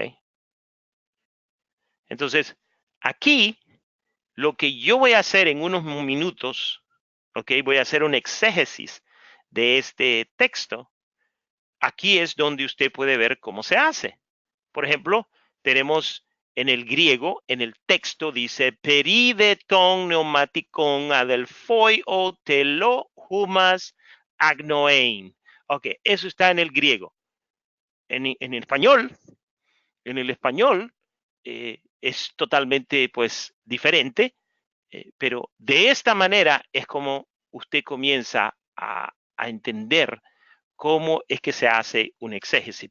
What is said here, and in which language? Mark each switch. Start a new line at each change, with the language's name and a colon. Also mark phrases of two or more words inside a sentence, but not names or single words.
Spanish: Entonces, aquí lo que yo voy a hacer en unos minutos, ok, voy a hacer un exégesis de este texto. Aquí es donde usted puede ver cómo se hace. Por ejemplo, tenemos en el griego, en el texto dice
Greek: περὶ δὲ τῶν πνευματικῶν ἀδελφοί οὐ θέλω ὑμᾶς ἀγνοεῖν.
Spanish: Ok, eso está en el griego. En el español es totalmente pues diferente, pero de esta manera es como usted comienza a entender cómo es que se hace un exégesis.